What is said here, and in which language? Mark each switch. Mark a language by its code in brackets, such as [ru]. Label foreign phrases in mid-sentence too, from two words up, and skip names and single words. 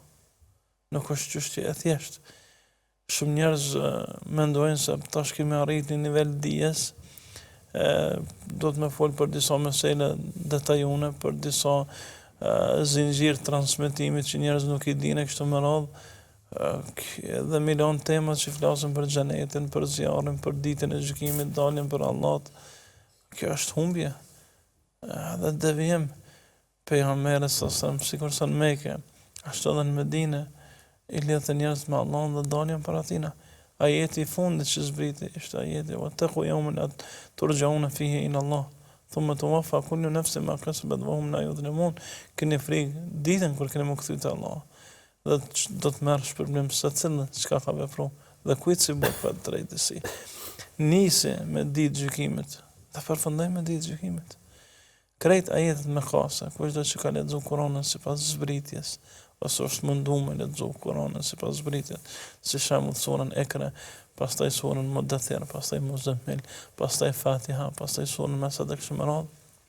[sq] Nuk është çështje e thjeshtë. Shumë njerëz mendojnë se tash kemi arritur një nivel dijes, do të më fol për disa mesela detajone, për disa zinxhir transmetimit që njerëz nuk i dinë kështu me radhë, dhe milion tema që flasin për xhenetin, për zjarrin, për ditën e gjykimit, daljen për Allah. Kjo është humbje. Dhe devijim. Pejgamberi sa sikur sa në Mekë, ashtu edhe në Medinë, i lidhën njerëz me Allahun dhe daljen para tina. Ajeti i fundit që zbriti ishte ajeti [ar] واتقوا يوما ترجعون فيه إلى الله. ثم توفى كل نفس ما كسبت وهم لا يظلمون. [sq] Keni frikë ditën kur keni më kthyr te Allah. Dhe do të merresh problem se cilën çka ka vepruar dhe kujt si bëhet për drejtësi. Nisi me ditë gjykimit, dhe përfundoj me ditë gjykimit. Krejt ajetet me kasa, kushdo që ka lexuar Kur'anin sipas zbritjes, ose është munduar me lexuar Kur'anin sipas zbritjes, si shembull surën Ekra, pastaj surën Mudaththir, pastaj Muzammil, pastaj Fatiha, pastaj surën Masad kështu me radhë.